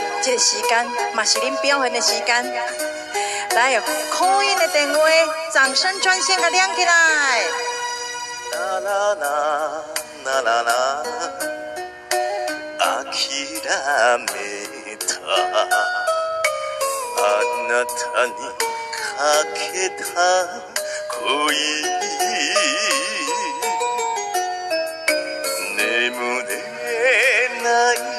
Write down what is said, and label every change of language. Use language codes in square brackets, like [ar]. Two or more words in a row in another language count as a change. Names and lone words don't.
[nan] 这个时间嘛是恁表现的时间。来哦 ， [en] call in [nan] 的电话，掌声专线给亮起来。啦啦啦啦啦啦， [ja] 諦めたあなたにかけた恋眠れない